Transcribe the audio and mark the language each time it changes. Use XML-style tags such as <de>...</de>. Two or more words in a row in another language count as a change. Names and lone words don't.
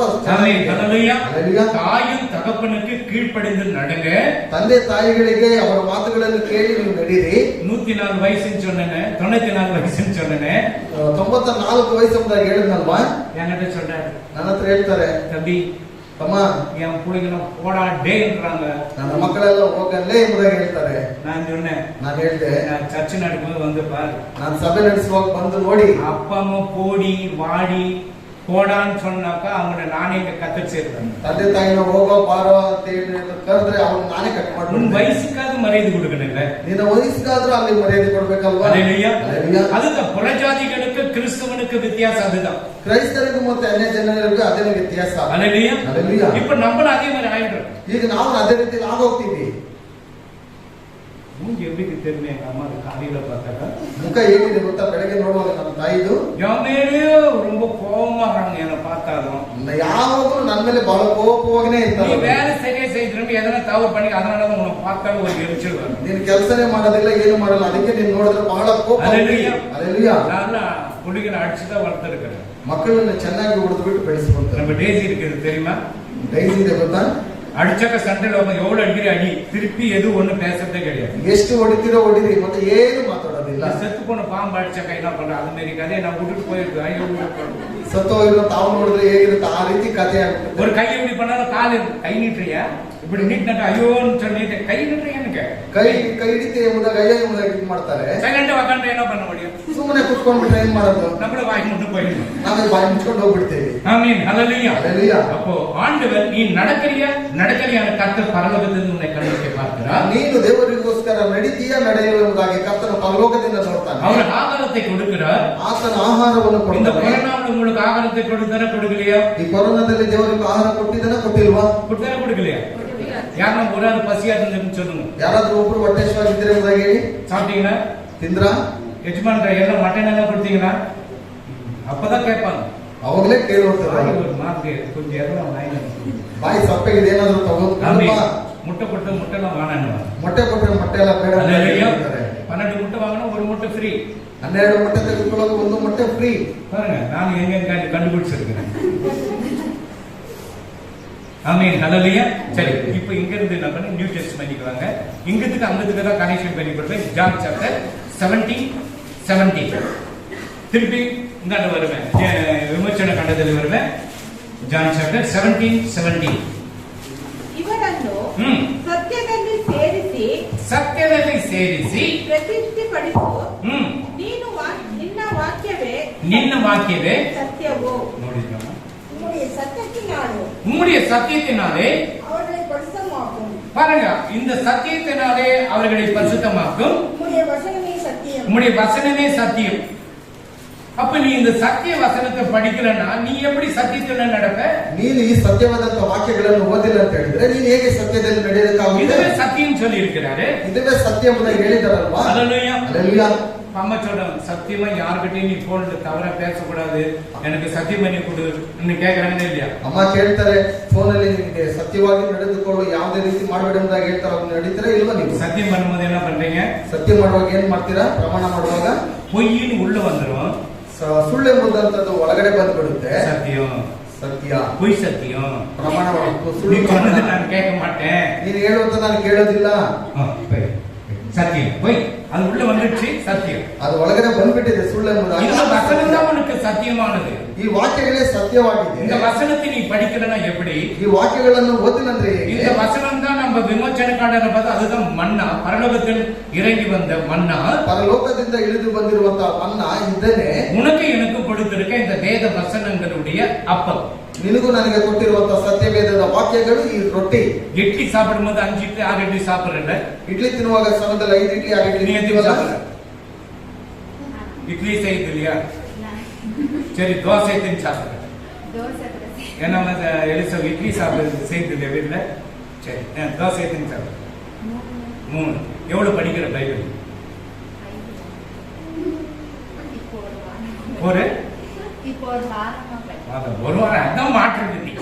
<ta>ஆமென். ஹல்லேலூயா. ஹல்லேலூயா. தாயும் தகப்பனுக்கு கீழ்ப்படிந்து நடங்க.</ta> <kn>ತಂದೆ ತಾಯಿಗಳಿಗೆ ಅವರ ಮಾತುಗಳನ್ನು ಕೇಳಿ ನೀವು ನಡೀರಿ.</kn> <ta>104 வயசுன்னு சொன்னேனே, 94 வயசுன்னு சொன்னேனே,</ta> <kn>94 ವಯಸ್ಸು ಎಂಬುದಾಗಿ ಹೇಳಿದ್ನಲ್ವಾ?</kn> <ta>என்கிட்ட சொல்றாரு,</ta> <kn>ನನ್ನ ಹತ್ರ ಹೇಳ್ತಾರೆ,</kn> <ta>தம்பி</ta> <kn>ತಮ್ಮ</kn> <ta>என் பிள்ளைங்க போடா டேன்றாங்க.</ta> <kn>ನನ್ನ ಮಕ್ಕಳೆಲ್ಲ ಹೋಗಲ್ಲೇ ಎಂಬುದಾಗಿ ಹೇಳ್ತಾರೆ.</kn> <ta>நான் சொன்னேன்,</ta> <kn>ನಾನು ಹೇಳ್ದೆ,</kn> <ta>நான் சர்ச்சு நடக்கும்போது வந்து பாரு,</ta> <kn>ನಾನು ಸಭೆ ನಡೆಸುವಾಗ ಬಂದು ನೋಡಿ.</kn> <ta>அப்பா அம்மா போடி வாடி போடான்னு சொன்னாக்கா அவங்கள நானே இங்க கத்து சேர்த்தேன்.</ta> <kn>ತಂದೆ ತಾಯಿನ ಹೋಗೋ ಬಾರೋ ಅಂತ ಹೇಳಿ ಕರೆದ್ರೆ ಅವ್ನು ನಾನೇ ಕಟ್</kn> <ta>உன்</ta> <kn>ಮಾಡ್ಬಿಡ್ತೀನಿ.</kn> <ta>வயசுக்காவது மரியாதை கொடுக்கணுங்க.</ta> <kn>ನಿನ್ನ ವಯಸ್ಸಿಗಾದ್ರೂ ಅಲ್ಲಿ ಮರ್ಯಾದೆ ಕೊಡ್ಬೇಕಲ್ವಾ?</kn> <ta>ஹல்லேலூயா. ஹல்லேலூயா. அதுதான் புறஜாதிகளுக்கு கிறிஸ்தவனுக்கு வித்தியாசம் அதுதான்.</ta> <kn>ಕ್ರೈಸ್ತರಿಗೂ ಮತ್ತು ಅನ್ಯ ಜನರಿಗೂ ಅದೇ ವ್ಯತ್ಯಾಸ.</kn> <ta>ஹல்லேலூயா. ஹல்லேலூயா. இப்ப நம்மளும் அதே மாதிரி ஆயிடுறோம்.</ta> <kn>ಈಗ ನಾವು ಅದೇ ರೀತಿ ಆಗೋಗ್ತೀವಿ.</kn> <ta>மூஞ்சி எப்படி தெரியுமே எங்க அம்மா காலையில பார்த்தாக்கா</ta> <kn>ಮುಖ ಹೇಗಿದೆ ಗೊತ್ತಾ? ಬೆಳಗ್ಗೆ ನೋಡುವಾಗ ನಮ್ಮ ತಾಯಿದು</kn> <ta>என் மேலே ரொம்ப கோபமாகறாங்க என்னை பார்த்தாலும்.</ta> <kn>ಯಾವಾಗಲೂ ನನ್ನ ಮೇಲೆ ಬಹಳ ಕೋಪವಾಗನೇ</kn> <ta>நீ</ta> <kn>ಇರ್ತಾರೆ.</kn> <ta>வேலை சரியா செய்திரும்பி எதனா தவறு பண்ணி அதனாலதான் உனக்கு பார்த்தாலும் ஒரு எரிச்சல் வரும்.</ta> <kn>ನೀನು ಕೆಲಸನೇ ಮಾಡೋದಿಲ್ಲ, ಏನು ಮಾಡಲ್ಲ, ಅದಕ್ಕೆ ನೀನು ನೋಡಿದ್ರೆ ಬಹಳ ಕೋಪ.</kn> <ta>ஹல்லேலூயா.</ta> <kn>ಹಲ್ಲೆಲೂಯಾ.</kn> <ta>நான் புள்ளிகளை அடிச்சுதான் வளர்த்துருக்கிறேன்.</ta> <kn>ಮಕ್ಕಳನ್ನ ಚೆನ್ನಾಗಿ ಹೊಡೆದು ಬಿಟ್ಟು ಬೆಳೆಸ್ಕೊಂತಾರೆ.</kn> <ta>நம்ம டேசி இருக்குது தெரியுமா?</ta> <kn>ಡೈಸ್ ಇದೆ ಗೊತ್ತಾ?</kn> <ta>அடிச்சக்க சண்டையில எவ்வளவு அடிக்கிற அடி திருப்பி எதுவும் ஒண்ணு பேசுறதே கிடையாது.</ta> <kn>ಎಷ್ಟು ಹೊಡಿತೀರೋ ಹೊಡಿರಿ, ಮತ್ತೆ ಏನು ಮಾತಾಡೋದಿಲ್ಲ.</kn> <ta>செத்து போன பாம்பு அடிச்சக்க என்ன பண்ற அது மாதிரி கதையை நான் விட்டுட்டு போயிருக்கு. ஐயோ</ta> <kn>ಸತ್ತು ಹೋಗಿರೋ ತಾವು ನೋಡಿದ್ರೆ ಹೇಗಿರುತ್ತೆ ಆ ರೀತಿ ಕಥೆ ಆಗುತ್ತೆ.</kn> <ta>ஒரு கை இப்படி பண்ணாலும் கால் கை நீட்டுறியா இப்படி நீட்டினாக்க ஐயோன்னு சொல்லிட்டு கை நீட்டுறியானுங்க</ta> <kn>ಕೈ ಕೈ ಹಿಡಿತೆ ಎಂಬುದಾಗ ಅಯ್ಯ ಎಂಬುದಾಗಿ ಇದು ಮಾಡ್ತಾರೆ.</kn> <ta>செகண்ட் உக்காந்து என்ன பண்ண முடியும்?</ta> <kn>ಸುಮ್ಮನೆ ಕುತ್ಕೊಂಡ್ಬಿಟ್ರೆ ಏನ್ ಮಾಡೋದು?</kn> <ta>நம்மள வாய் மட்டும் போயிடும்.</ta> <kn>ನಾವೇ ಬಾಯಿ ಮುಚ್ಕೊಂಡು ಹೋಗ್ಬಿಡ್ತೇವೆ.</kn> <ta>ஆமென். ஹல்லேலூயா. ஹல்லேலூயா. அப்போ ஆண்டவர் நீ நடக்கறியான கர்த்தர் பரலோகத்திலிருந்து உன்னை கண்ணோக்கி பார்க்கிறார்.</ta> <kn>ನೀನು ದೇವರಿಗೋಸ್ಕರ ನಡೀತೀಯ ನಡೆಯಲು ಎಂಬುದಾಗಿ ಕರ್ತನ ಪರಲೋಕದಿಂದ ನೋಡ್ತಾನೆ.</kn> <ta>அவர் ஆகாரத்தை கொடுக்கிறார்.</ta> <kn>ಆತನ ಆಹಾರವನ್ನು</kn> <ta>இந்த</ta> <kn>ಕೊಡ್ತಾನೆ.</kn> <ta>கொரோனாவில் உங்களுக்கு ஆகாரத்தை கொடுக்கலையா?</ta> <kn>ಈ ಕೊರೋನಾದಲ್ಲಿ ದೇವರಿಗೆ ಆಹಾರ ಕೊಟ್ಟಿದ್ದಾನೆ, ಕೊಟ್ಟಿಲ್ವಾ?</kn> <ta>கொடுக்கலையா? யாரும் ஒரு ஆள் பசியா இருந்துன்னு சொல்லுங்க. ಯಾರಾದ್ರೂ ಒಬ್ರು ಹೊಟ್ಟೆಶ್ವಾಗಿದ್ರೆ ಎಂಬುದಾಗಿ ಹೇಳಿ. சாப்பிட்டீங்களா?</ta> <kn>ತಿಂದ್ರಾ? ಯಜಮಾನ್ರ ಎಲ್ಲ ಮಟನ್ ಎಲ್ಲ ಕೊಡ್ತೀங்களா?</kn> <ta>அப்பதான் கேட்பாங்க.</ta> <kn>ಅವಾಗಲೇ ಕೇಳುವಂತಾರೆ.</kn> <ta>ஒரு மாதிரி கொஞ்சம் எல்லாம் வாங்கி</ta> <kn>ಬಾಯಿ ಸಪ್ಪಗಿದೆ, ಏನಾದ್ರು ತಗೊಂಡು</kn> <ta>முட்டை ಕೊಟ್ಟು முட்டைலாம் வாங்கினாங்க.</ta> <kn>ಮೊಟ್ಟೆ ಕೊಟ್ಟರೆ ಮೊಟ್ಟೆ ಎಲ್ಲ ಬೇಡ ಅಂತ ಹೇಳ್ತಾರೆ.</kn> <ta>12 முட்டை வாங்கினா ஒரு முட்டை ஃப்ரீ.</ta> <kn>12 ಮೊಟ್ಟೆ ತೆಗೆದುಕೊಳ್ಳೋಕೆ ಒಂದು ಮೊಟ್ಟೆ ಫ್ರೀ.</kn> <ta>பாருங்க நான் எங்க கண்டுபிடிச்சிருக்கிறேன். ஆமென். ஹல்லேலூயா. சரி, இப்போ இங்க இருந்து என்ன பண்ணி</ta> <en>New Testament</en> <ta>வாங்க. இங்கத்துக்கு அங்கத்துக்கு தான் கனெக்ஷன் பண்ணி கொடுப்பேன். ஜான் சாப்டர் 17:17 திருப்பி இந்தாண்ட வருவேன். விமோச்சன கண்டத்தில் வருவேன்.</ta> <kn>ಜಾನ್ ಚಾಪ್ಟರ್ 17:17 ಇವರನ್ನು ಹ್ಮ್ ಸತ್ಯದಲ್ಲಿ ಸೇರಿಸಿ ಪ್ರತಿಷ್ಠಿಪಡಿಸು. ನಿನ್ನ ವಾಕ್ಯವೇ ಸತ್ಯವು. ನೋಡಿದ್ರಮ್ಮ,</kn> <ta>உம்முடைய சத்தியத்தினாலே அவர்களை பரிசுத்தமாக்கும். பாருங்க, இந்த சத்தியத்தினாலே அவர்களை பரிசுத்தமாக்கும். உம்முடைய வசனமே சத்தியம். அப்ப நீ இந்த சத்திய வசனத்தை படிக்கலன்னா நீ எப்படி சத்தியத்துல நடப்ப?</ta> <kn>ನೀನು ಈ ಸತ್ಯವಾದಂತ ವಾಕ್ಯಗಳನ್ನು ಓದಿಲ್ಲ ಅಂತ ಹೇಳಿದ್ರೆ ನೀನು ಹೇಗೆ ಸತ್ಯದಲ್ಲಿ ನಡೆಯಲಿಕ್ಕಾಗುತ್ತೆ?</kn> <ta>இதுவே சத்தியம் சொல்லி இருக்கிறாரு. இதுவே சத்தியம்</ta> <kn>ಅಂತ ಹೇಳಿದಾರಲ್ವಾ?</kn> <ta>ஹல்லேலூயா. ஹல்லேலூயா. அம்மா சொல்றாங்க, சத்தியமா யார்கிட்டயும் நீ போன்ல தவறா பேசக்கூடாது, எனக்கு சத்தியம் பண்ணி கொடு கேக்குறாங்க இல்லையா?</ta> <kn>ಅಮ್ಮ ಕೇಳ್ತಾರೆ, ಫೋನಲ್ಲಿ ನಿಮಗೆ ಸತ್ಯವಾಗಿ ನಡೆದುಕೊಳ್ಳು, ಯಾವುದೇ ರೀತಿ ಮಾಡಬೇಡ ಅಂತ ಹೇಳ್ತಾರೆ. ಅವ್ರು ನಡೀತಾರೆ ಇಲ್ವಾ? ನೀವು</kn> <ta>சத்தியம் பண்ணும்போது என்ன பண்றீங்க?</ta> <kn>ಸತ್ಯ ಮಾಡುವಾಗ ಏನ್ ಮಾಡ್ತೀರಾ? ಪ್ರಮಾಣ ಮಾಡುವಾಗ</kn> <ta>பொய்யின்னு உள்ள வந்துரும்.</ta> <kn>ಸುಳ್ಳು ಎಂಬುದಂತದ್ದು ಒಳಗಡೆ ಬಂದ್ಬಿಡುತ್ತೆ.</kn> <ta>சத்தியம்</ta> <kn>ಸತ್ಯ,</kn> <ta>பொய் சத்தியம்.</ta> <kn>ಪ್ರಮಾಣ</kn> <ta>நீ</ta> <kn>ಸುಳ್ಳು</kn> <ta>சொன்னது நான் கேட்க மாட்டேன்,</ta> <kn>ನೀನು ಹೇಳುವಂತ ನಾನು ಕೇಳೋದಿಲ್ಲ.</kn> <ta>சத்தியம் பொய் அது உள்ள வந்துடுச்சு. சத்தியம்</ta> <kn>ಅದು ಒಳಗಡೆ ಬಂದ್ಬಿಟ್ಟಿದೆ ಸುಳ್ಳು ಎಂಬುದಾಗಿ.</kn> <ta>இந்த வசனம் தான் உனக்கு சத்தியமானது.</ta> <kn>ಈ ವಾಕ್ಯಗಳೇ ಸತ್ಯವಾಗಿದೆ.</kn> <ta>இந்த வசனத்தை நீ படிக்கலனா எப்படி?</ta> <kn>ಈ ವಾಕ್ಯಗಳನ್ನು ಓದಿನಂದ್ರೆ</kn> <ta>இந்த வசனம் தான் நம்ம விமோச்சனக்காரரை பார்த்து, அதுதான் மன்னா, பரலோகத்தில் இறங்கி வந்த மன்னா,</ta> <kn>ಪರಲೋಕದಿಂದ ಇಳಿದು ಬಂದಿರುವಂತಹ ಮನ್ನಾ ಇದನ್ನೇ</kn> <ta>உனக்கு எனக்கு கொடுத்திருக்க இந்த வேத வசனங்களுடைய அப்பம்.</ta> <kn>ನಿನಗೂ ನನಗೆ ಕೊಟ್ಟಿರುವಂತಹ ಸತ್ಯವೇದದ ವಾಕ್ಯಗಳು ಈ ರೊಟ್ಟಿ.</kn> <ta>இட்லி சாப்பிடும்போது 5 இட்லி 6 இட்லி சாப்பிடுறல,</ta> <kn>ಇಡ್ಲಿ ತಿನ್ನುವಾಗ ಸಮಯದಲ್ಲಿ 5 ಇಡ್ಲಿ 6 ಇಡ್ಲಿ</kn> <ta>நீ எத்தனை சாப்பிடுற? இட்லி செய்யுது இல்லையா? சரி, தோசை எத்தனை சாப்பிடுற? ஏன்னா எலிசா இட்லி சாப்பிடுறது செய்யுது இல்லையா வீட்டுல? சரி, தோசை எத்தனை சாப்பிடுற? 3. எவ்வளவு படிக்கிற பைபிள்? ஒரு வாரம். அதான் மாற்றுறது.</ta>